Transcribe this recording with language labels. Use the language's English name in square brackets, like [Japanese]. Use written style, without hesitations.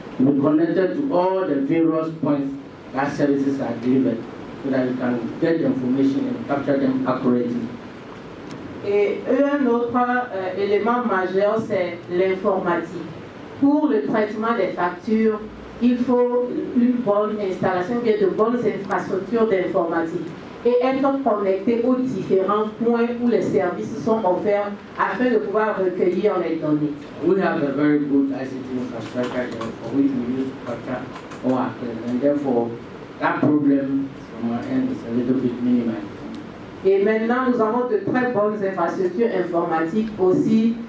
[English] You be connected to all the various points that services are delivered so that you can get the information and capture them accurately. [French] Et un autre élément majeur, c'est l'informatique. Pour le traitement des factures, il faut une bonne installation, bien de bonnes infrastructures d'informatique et être connecté aux différents points où les services sont offerts afin de pouvoir recueillir les données. [English] We have a very good ICT infrastructure for which we use to capture our claims, and therefore that problem from our end is a little bit minimized. [French] Et maintenant, nous avons de très bonnes infrastructures informatiques aussi.